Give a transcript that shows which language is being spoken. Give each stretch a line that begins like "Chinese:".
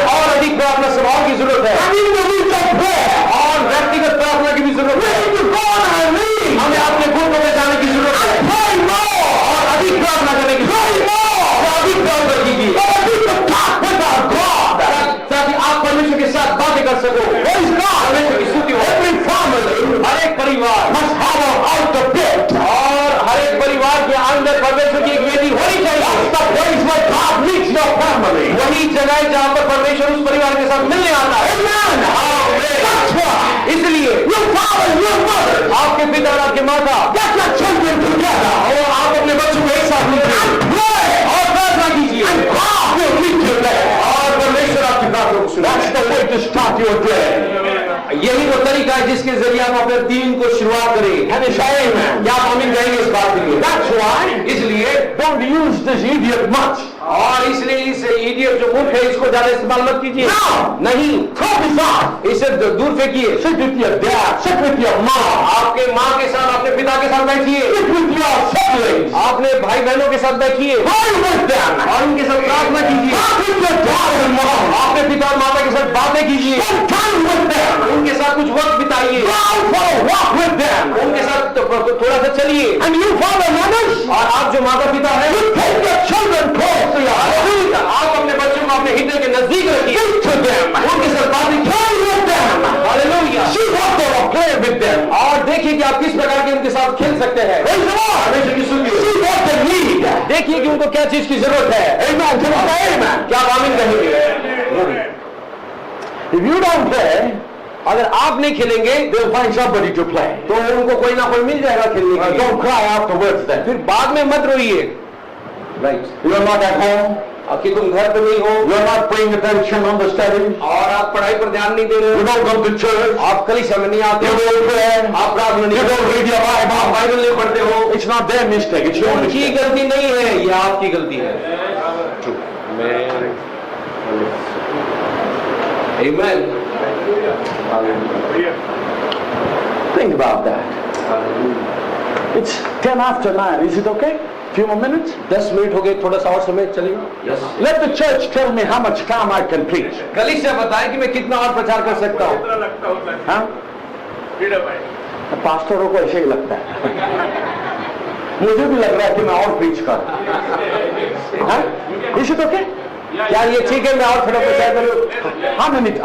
Hindi: हमें और अधिक प्रार्थना सभाओं की जरूरत है
English: And individual prayer.
Hindi: और व्यक्तिगत प्रार्थना की भी जरूरत
English: We need to go on our knees.
Hindi: हमें अपने घुटनों में जाने की जरूरत है
English: Pray more.
Hindi: और अधिक प्रार्थना करने की
English: Pray
Hindi: जरूरत है।
English: more.
Hindi: और अधिक प्रार्थना कीजिए
English: So that we can talk with our God.
Hindi: ताकि आप परमेश्वर के साथ बातें कर सको।
English: Praise God.
Hindi: परमेश्वर की स्तुति हो।
English: Every family
Hindi: हर एक परिवार
English: must have an altar built.
Hindi: और हर एक परिवार के अंदर परमेश्वर की एक वेदी होनी
English: That's
Hindi: चाहिए।
English: the place where God meets your family.
Hindi: वही जगह है जहाँ पर परमेश्वर उस परिवार के साथ मिलने आता है।
English: Amen. That's why
Hindi: इसलिए
English: your father and your mother
Hindi: आपके पिता और आपके माता
English: get your children together
Hindi: और आप अपने बच्चों को एक साथ लीजिए
English: and pray.
Hindi: और प्रार्थना कीजिए
English: And God will meet you there.
Hindi: और परमेश्वर आपकी प्रार्थना को सुने।
English: That's the way to start your day.
Hindi: यही वो तरीका है जिसके जरिए आप अपने दिन को शुरुआत करें।
English: Can you say amen?
Hindi: क्या आप आमीन कहेंगे इस बात के लिए?
English: That's why
Hindi: इसलिए
English: don't use this idiot much.
Hindi: और इसलिए इस इडियट जो मूर्ख है इसको ज्यादा इस्तेमाल मत कीजिए।
English: No.
Hindi: नहीं,
English: Throw this off.
Hindi: इसे दूर फेंकिए।
English: Sit with your dad. Sit with your mom.
Hindi: आपके माँ के साथ, अपने पिता के साथ बैठिए।
English: Sit with your siblings.
Hindi: अपने भाई बहनों के साथ बैठिए
English: Pray with them.
Hindi: और उनके साथ प्रार्थना कीजिए।
English: Talk with your dad and mom.
Hindi: अपने पिता और माता के साथ बातें कीजिए।
English: Spend time with them.
Hindi: उनके साथ कुछ वक्त बिताइए।
English: Go out for a walk with them.
Hindi: उनके साथ थोड़ा सा चलिए।
English: And you father mothers,
Hindi: और आप जो माता पिता हैं,
English: you take your children close to your heart.
Hindi: आप अपने बच्चों को अपने हृदय के नजदीक रखिए।
English: Speak to them.
Hindi: उनके साथ बातें कीजिए।
English: Play with them.
Hindi: Hallelujah.
English: See what they will play with them.
Hindi: और देखिए कि आप किस प्रकार के उनके साथ खेल सकते हैं।
English: Praise the Lord.
Hindi: परमेश्वर की स्तुति हो।
English: See what they need.
Hindi: देखिए कि उनको क्या चीज की जरूरत है।
English: Amen. Can you say amen?
Hindi: क्या आप आमीन कहेंगे?
English: If you don't play,
Hindi: अगर आप नहीं खेलेंगे
English: they'll find somebody to play.
Hindi: तो उनको कोई ना कोई मिल जाएगा खेलने के लिए।
English: Don't cry afterwards then.
Hindi: फिर बाद में मत रोइए। Right,
English: You're not at home.
Hindi: कि तुम घर पे नहीं हो
English: You're not paying attention on the studies.
Hindi: और आप पढ़ाई पर ध्यान नहीं दे रहे
English: You
Hindi: हो,
English: don't come to church.
Hindi: आप कलीसिया में नहीं आते
English: You
Hindi: हो,
English: don't pray.
Hindi: आप प्रार्थना नहीं
English: You don't
Hindi: करते
English: read your
Hindi: हो, आप
English: Bible.
Hindi: बाइबल नहीं पढ़ते हो।
English: It's not their mistake. It's your
Hindi: उनकी
English: mistake.
Hindi: गलती नहीं है, ये आपकी गलती है।
English: Amen. Think about that. It's 10 after 9. Is it okay? Few more minutes?
Hindi: 10 minute हो गए, थोड़ा सा और समय चलिए।
English: Yes. Let the church tell me how much time I can preach.
Hindi: कलीसिया बताए कि मैं कितना और प्रचार कर सकता हूँ। हाँ? पास्टरों को ऐसे ही लगता है। मुझे भी लग रहा है कि मैं और प्रीच कर।
English: हाँ? Is it okay?
Hindi: क्या ये ठीक है, मैं और थोड़ा प्रचार करूँ?